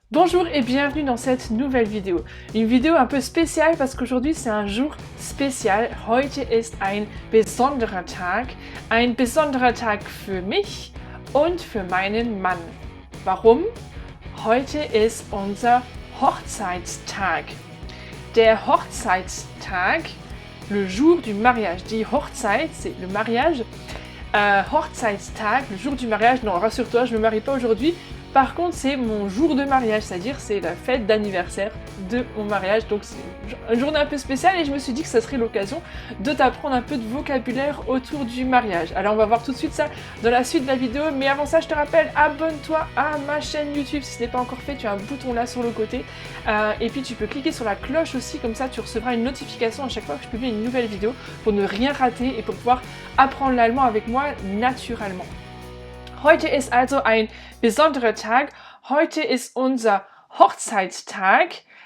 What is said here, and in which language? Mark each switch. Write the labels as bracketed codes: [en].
[fr] Bonjour et bienvenue dans cette nouvelle vidéo. Une vidéo un peu spéciale parce qu'aujourd'hui c'est un jour spécial. [de] Heute ist ein besonderer Tag. Ein besonderer Tag für mich und für meinen Mann. Warum? Heute ist unser Hochzeitstag. Der Hochzeitstag, [fr] le jour du mariage. [de] Die Hochzeit, [fr] c'est le mariage. Hochzeitstag, le jour du mariage. Non, rassure-toi, je ne me marie pas aujourd'hui. Par contre, c'est mon jour de mariage, c'est-à-dire c'est la fête d'anniversaire de mon mariage. Donc c'est une journée un peu spéciale et je me suis dit que ça serait l'occasion de t'apprendre un peu de vocabulaire autour du mariage. Alors on va voir tout de suite ça dans la suite de la vidéo, mais avant ça je te rappelle, abonne-toi à ma chaîne YouTube si ce n'est pas encore fait, tu as un bouton là sur le côté. Et puis tu peux cliquer sur la cloche aussi, comme ça tu recevras une notification à chaque fois que je publie une nouvelle vidéo pour ne rien rater et pour pouvoir apprendre l'allemand avec moi naturellement. [de] Heute ist also ein besonderer Tag. Heute ist unser Hochzeitstag.